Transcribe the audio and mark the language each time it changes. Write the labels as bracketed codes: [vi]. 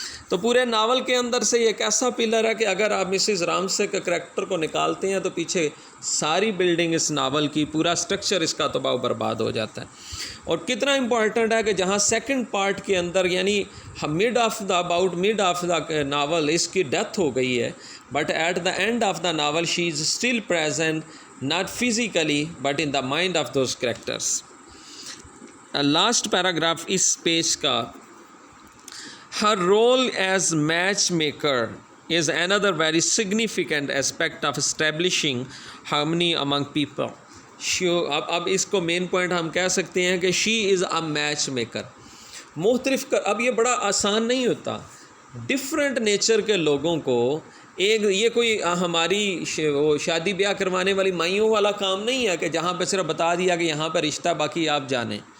[ur] تو پورے ناول کے اندر سے یہ ایک ایسا پلر ہے کہ اگر آپ مسز رامسے کے کریکٹر کو نکالتے ہیں تو پیچھے ساری بلڈنگ اس ناول کی، پورا اسٹرکچر اس کا تباہ و برباد ہو جاتا ہے. اور کتنا امپورٹنٹ ہے کہ جہاں سیکنڈ پارٹ کے اندر یعنی مڈ آف دا ناول اس کی ڈیتھ ہو گئی ہے، [en] But at the end of the novel she is still present not physically but in the mind of those characters. [ur] Last paragraph اس page کا، [en] her role as matchmaker is another very significant aspect of establishing harmony among people. [ur] اب اس کو main point ہم کہہ سکتے ہیں کہ [en] she is a matchmaker. [ur] اب یہ بڑا آسان نہیں ہوتا ڈفرینٹ نیچر کے لوگوں کو یہ کوئی ہماری شادی بیاہ کروانے والی مائیوں والا کام نہیں ہے کہ جہاں پہ صرف بتا دیا کہ یہاں پہ رشتہ باقی آپ جانیں.